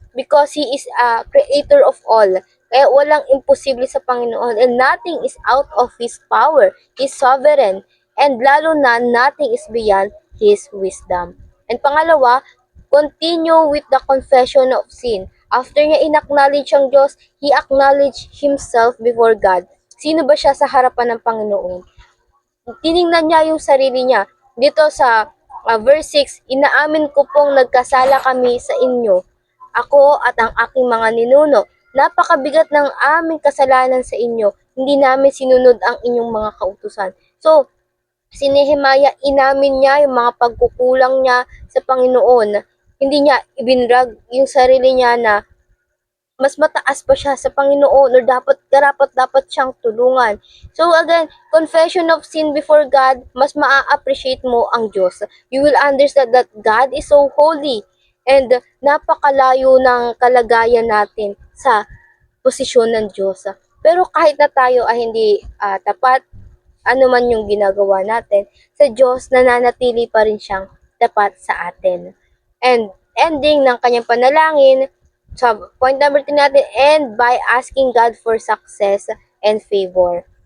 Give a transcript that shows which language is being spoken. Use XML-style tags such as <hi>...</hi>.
<en>Because He is a creator of all.</en> <tl>Kaya walang imposible sa Panginoon,</tl> <en>and nothing is out of His power. He is sovereign. And lalo na, nothing is beyond His wisdom. And pangalawa, continue with the confession of sin.</en> <tl>After niya in-acknowledge ang Diyos,</tl> <en>he acknowledged himself before God.</en> <tl>Sino ba siya sa harapan ng Panginoon? Tiningnan niya yung sarili niya. Dito sa verse 6, inaamin ko pong nagkasala kami sa inyo, ako at ang aking mga ninuno. Napakabigat ng aming kasalanan sa inyo. Hindi namin sinunod ang inyong mga kautusan. So, si Nehemiah, inamin niya yung mga pagkukulang niya sa Panginoon. Hindi niya ibinrag yung sarili niya na mas mataas pa siya sa Panginoon, or dapat siyang tulungan.</tl> <en>So again, confession of sin before God,</en> <tl>mas maa-appreciate mo ang Diyos.</tl> <en>You will understand that God is so holy.</en> <tl>And napakalayo ng kalagayan natin sa posisyon ng Diyos. Pero kahit na tayo ay hindi tapat, ano man yung ginagawa natin, sa Diyos nananatili pa rin siyang tapat sa atin.</tl> <en>And ending ng kanyang panalangin, sa point number 3 natin, and by asking God for success and favor.</en>